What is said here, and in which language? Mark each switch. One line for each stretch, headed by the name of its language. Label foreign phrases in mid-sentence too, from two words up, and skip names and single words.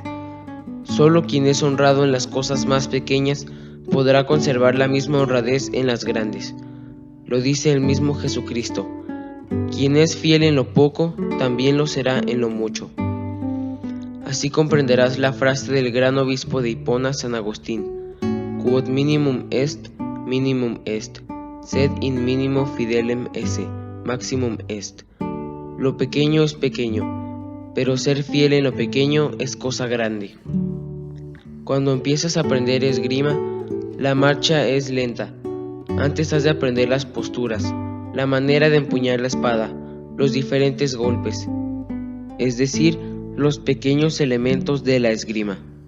Spanish: Solo quien es honrado en las cosas más pequeñas podrá conservar la misma honradez en las grandes. Lo dice el mismo Jesucristo. Quien es fiel en lo poco, también lo será en lo mucho. Así comprenderás la frase del gran obispo de Hipona, San Agustín:
Latin: Quod minimum est, sed in minimo fidelem esse, maximum est.
Spanish: Lo pequeño es pequeño, pero ser fiel en lo pequeño es cosa grande. Cuando empiezas a aprender esgrima, la marcha es lenta. Antes has de aprender las posturas, la manera de empuñar la espada, los diferentes golpes, es decir, los pequeños elementos de la esgrima.